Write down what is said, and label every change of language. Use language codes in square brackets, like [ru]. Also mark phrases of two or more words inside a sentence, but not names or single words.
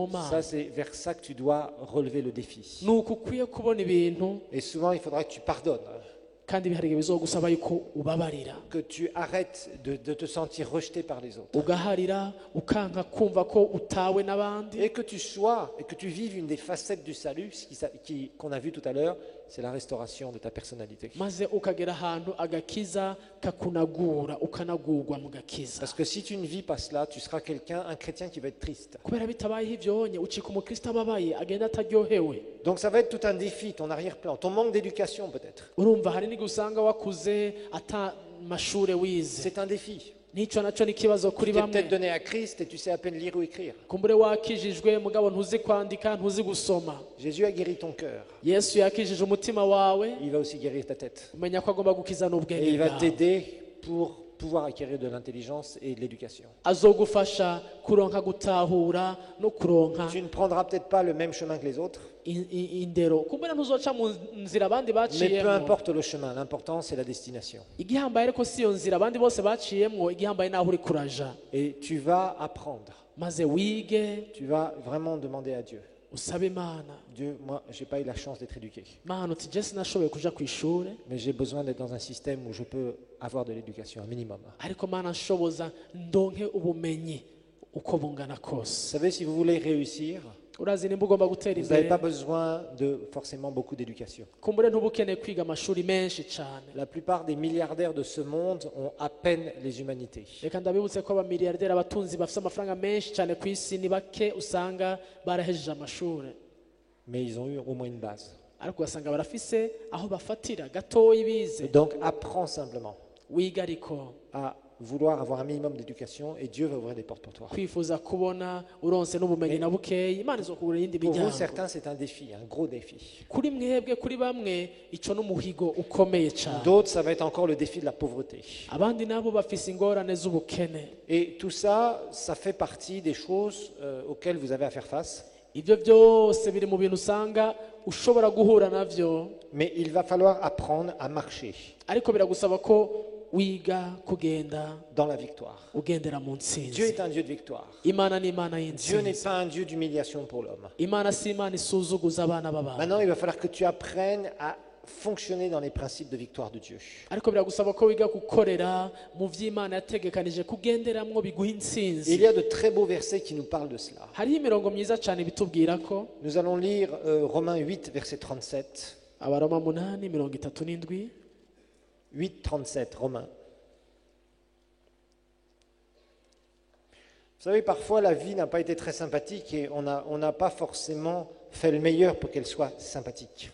[fr] Ça, [rn] mana. [fr] c'est vers ça que tu dois relever le défi. [rn] ni uku ukwiye kubona ibintu, [fr] Et souvent, il faudra que tu pardonnes, [rn] kandi hari igihe bizogusaba yuko ubabarira, [fr] que tu arrêtes de te sentir rejeté par les autres. [rn] ugaharira ukanka kumva ko utawe n'abandi, [fr] Et que tu vives une des facettes du salut, qu'on a vu tout à l'heure, c'est la restauration de ta personnalité. [rn] maze ukagera ahantu agakiza kakunagura ukanagurwa mu gakiza. [fr] Parce que si tu ne vis pas cela, tu seras un chrétien qui va être triste. [rn] kubera bitabayeho ibyo wonye ucika umukristo ababaye agenda ataryohewe. [fr] Donc ça va être tout un défi, ton arrière-plan, ton manque d'éducation peut-être. [rn] urumva hari n'igihe usanga wakuze ata mashure wize, [fr] C'est un défi. [rn] n'icyo nacyo ni ikibazo [fr] Tu [rn] kuri [fr] t'es peut-être [rn] bamwe. [fr] donné à Christ et tu sais à peine lire ou écrire. [rn] kumbure wakijijwe mugabo ntuzi kwandika ntuzi gusoma. [fr] Jésus a guéri ton cœur. [rn] yesu yakijije umutima wawe, [fr] Il va aussi guérir ta tête. [rn] umenya ko agomba gukiza [fr] Et [rn] n'ubwenge [fr] il va [rn] bwawe. [fr] t'aider pour pouvoir acquérir de l'intelligence et de l'éducation. [rn] azogufasha kuronka gutahura no kuronka [fr] Tu ne prendras peut-être pas le même chemin que les autres, [rn] indero. kumbure ntuzoca mu nzira abandi [fr] mais peu [rn] baciyemo. [fr] importe le chemin, l'important c'est la destination. [rn] igihambaye ariko si iyo nzira abandi bose baciyemo, igihambaye naho uri kuraja. [fr] Et tu vas apprendre, [rn] maze wige [fr] tu vas vraiment demander à Dieu. [rn] usabe imana. [fr] Dieu, moi, j'ai pas eu la chance d'être éduqué, [rn] mana uti je sinashoboye kuja ku ishure, [fr] mais j'ai besoin d'être dans un système où je peux avoir de l'éducation, un minimum. [rn] ariko mana nshoboza ndonke ubumenyi uko bungana [fr] Vous [rn] kose. [fr] savez, si vous voulez réussir, [rn] urazi nimba ugomba gutera [fr] vous n'avez [rn] imbere, [fr] pas besoin de forcément beaucoup d'éducation. [rn] kumbure ntuba ukeneye kwiga amashuri menshi cyane. [fr] La plupart des milliardaires de ce monde ont à peine les humanités. [rn] reka ndabibutse ko abamiliyarderi, abatunzi bafite amafaranga menshi cyane ku isi ni bake usanga barahejeje amashuri, [fr] Mais ils ont eu au moins une base. [rn] ariko ugasanga barafise aho bafatira gatoya bize. [fr] Donc apprends simplement [rn] wiga ariko [fr] à vouloir avoir un minimum d'éducation et Dieu va ouvrir des portes pour toi. [rn] kwifuza kubona uronse n'ubumenyi na bukeyi, imana izokugura iyindi [fr] Pour vous, [rn] miryango. [fr] certains, c'est un défi, un gros défi. [rn] kuri mwebwe, kuri bamwe ico n'umuhigo ukomeye cyane. [fr] D'autres, ça va être encore le défi de la pauvreté. [rn] abandi nabo bafise ingorane z'ubukene. [fr] Et tout ça, ça fait partie des choses auxquelles vous avez à faire face. [rn] ibyo byose biri mu bintu usanga ushobora guhura navyo, [fr] Mais il va falloir apprendre à marcher [rn] ariko biragusaba ko wiga kugenda [fr] dans la victoire. [rn] ugendera mu [fr] Dieu [rn] ntsinzi. [fr] est un Dieu de victoire. [rn] imana ni imana [fr] Dieu n'est [rn] y'intsinzi. [fr] pas un Dieu d'humiliation pour l'homme. [rn] imana si imana isuzuguza abana b'abantu. [fr] Maintenant, il va falloir que tu apprennes à fonctionner dans les principes de victoire de Dieu. [rn] ariko biragusaba ko wiga gukorera mu vy'imana yategekanije kugenderamwo biguha [fr] Et il [rn] intsinzi. [fr] y a de très beaux versets qui nous parlent de cela. [rn] hariho imirongo myiza cyane bitubwira ko, [fr] Nous allons lire Romains 8, verset 37. [rn] abaroma 8:37. [fr] 8, 37, Romains. Vous savez, parfois la vie n'a pas été très sympathique et on n'a pas forcément fait le meilleur pour qu'elle soit sympathique.